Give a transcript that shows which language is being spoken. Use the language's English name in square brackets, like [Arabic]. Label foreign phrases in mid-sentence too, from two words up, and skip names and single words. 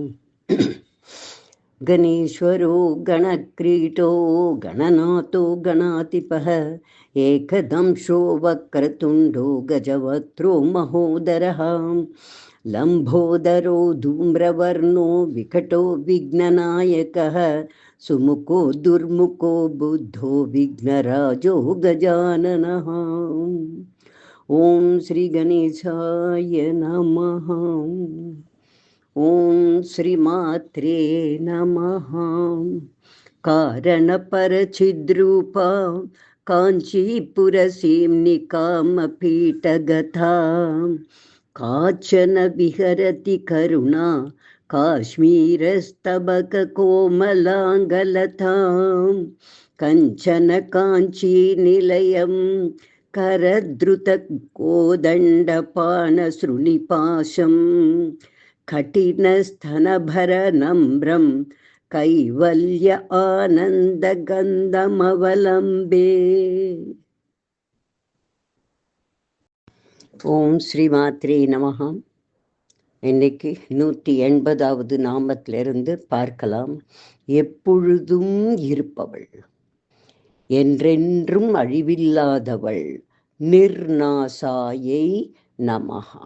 [Sanskrit] गणेश्वरो गणक्रीटो गणनाथो गणाधिपः एकदंशो वक्रतुण्डो गजवक्त्रो महोदरः लम्बोदरो धूम्रवर्णो विकटो विघ्ननायकः सुमुखो दुर्मुखो बुद्धो विघ्नराजो गजाननः. ओम् श्री गणेशाय नमः. ओम् श्री मात्रे नमः. कारणपरचिद्रूपा काञ्चीपुरसीम्निकामपीठगता काचन विहरति करुणा काश्मीरस्तबककोमलाङ्गलताम् कञ्चन काञ्ची निलयम् करद्रुत कोदण्डपाणसृणिपाशं कठिनस्तनभरनम्रं कैवल्य आनन्दगन्धमवलम्बे. ओम् श्रीमात्रे नमः. [Tamil] இன்னைக்கு 180வது நாமத்திலிருந்து பார்க்கலாம். எப்பொழுதும் இருப்பவள், என்றென்றும் அழிவில்லாதவள், [Sanskrit] निर्नाशायै नमः.